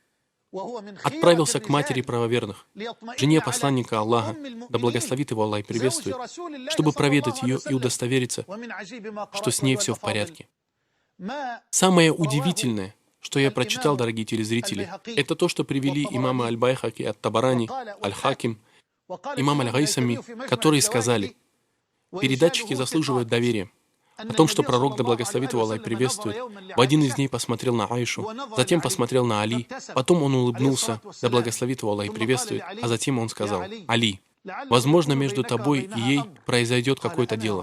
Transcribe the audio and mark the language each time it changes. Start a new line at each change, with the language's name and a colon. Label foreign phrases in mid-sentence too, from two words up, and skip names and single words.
Russian: Отправился к матери правоверных, жене посланника Аллаха, да благословит его Аллах и приветствует, чтобы проведать ее и удостовериться, что с ней все в порядке. Самое удивительное, что я прочитал, дорогие телезрители, это то, что привели имамы Аль-Байхаки, Ат-Табарани, Аль-Хаким, имам Аль-Гайсами, которые сказали: передатчики заслуживают доверия. О том, что пророк, да благословит его Аллах и приветствует, в один из дней посмотрел на Аишу, затем посмотрел на Али, потом он улыбнулся, да благословит его Аллах и приветствует, а затем он сказал: «Али, возможно, между тобой и ей произойдет какое-то дело».